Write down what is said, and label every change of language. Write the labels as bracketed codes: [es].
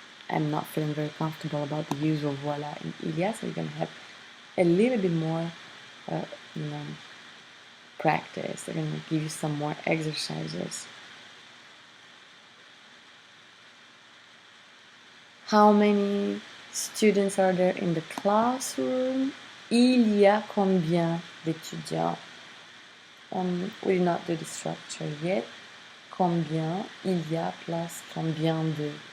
[en] I'm not feeling very comfortable about the use of voilà in il y a, so you're gonna have a little bit more, you know, practice. They're gonna give you some more exercises. How many students are there in the classroom? [fr] Il y a combien d'étudiants? [en] We did not do the structure yet. Combien il y a plus combien de.